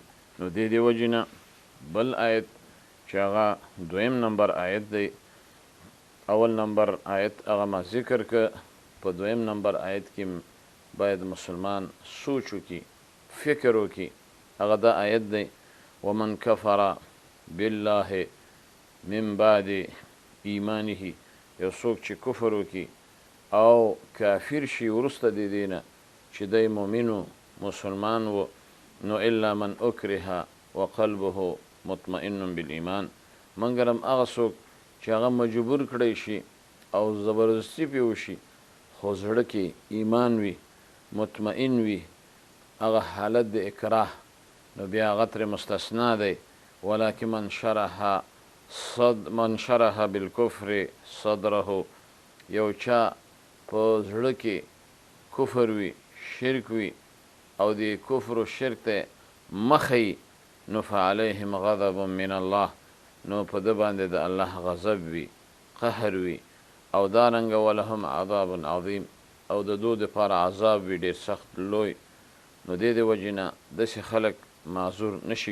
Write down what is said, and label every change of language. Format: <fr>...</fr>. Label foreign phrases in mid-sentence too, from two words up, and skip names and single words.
<ps>نو دې وجې نه بل آیت چې هغه 2 نمبر آیت دی، اول نمبر آیت هغه ما ذکر که، په 2 نمبر آیت کې باید مسلمان سوچ وکړي، فکر وکړي. هغه دا آیت دی</ps> <ar>ومن کفر بالله من بعد ایمانه.</ar> <ps>یو څوک چې کفر وکړي او کافر شي وروسته د دې نه چې دی مؤمن و مسلمان و نو</ps> <ar>الا من اکره وقلبه مطمئن بالایمان</ar> <ps>مګر هم هغه څوک چې هغه مجبور کړی شي او زبردستي پې وشي خو زړه کې ایمان وي مطمئن وي هغه حالت د اکراه نو بیا هغه ترې مستثنا دی ولکن</ps> <ar>من شرح بالکفر صدره</ar> <ps>یو چا په زړه کې کفر وي شرک وي او د کفر و شرک ته مخی نو</ps> <ar>فعلیهم غضب من الله</ar> <ps>نو په ده باندې د الله غضب وي قهر وي او دارنګه</ps> <ar>ولهم عذاب عظیم</ar> <ps>او د دو دپاره عذاب وي ډېر سخت لوی نو دې د وجې نه داسې خلک معذور نشي</ps>